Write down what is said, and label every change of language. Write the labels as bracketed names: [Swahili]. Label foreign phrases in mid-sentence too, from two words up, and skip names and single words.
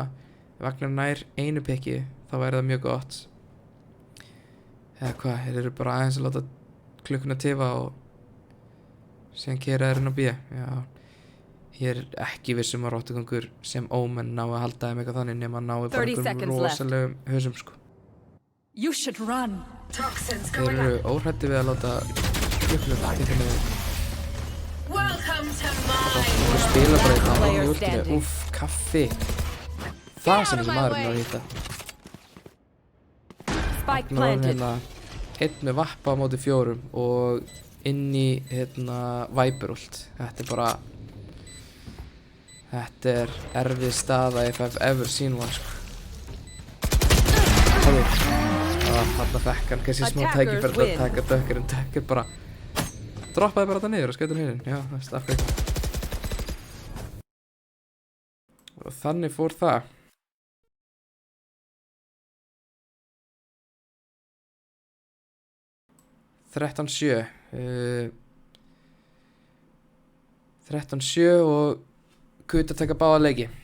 [Icelandic] Ef Agnar nær einu piki þá væri það mjög gott. Eða hvað, þeir eru bara aðeins að láta klukkuna tifa og síðan keyra þeir inn á B. Já. Ég er ekki vissum að rottugangur sem Omen ná að halda þeim eitthvað þannig nema að nái bara einhverjum rosalegum hausum sko. [English] You should run. [Icelandic] Þeir eru óhræddi við að láta klukkuna til henni. Þú spila bara eitthvað á júltinu. Úff, kaffi. Það sem þessi maðurinn var að hitta. Nú er hann hérna einn með vappa á móti 4 og inn í Viper-ult. Þetta er erfið staða [English] if I've ever seen one [Icelandic] sko. Þarna fekk hann kannski smá tækifæri að taka dökkur en dökkur bara droppaði bara þetta niður og skaut hann hérna. Já, það er staffið. Og þannig fór það. Þrettán sjö og Kuta taka báða leiki.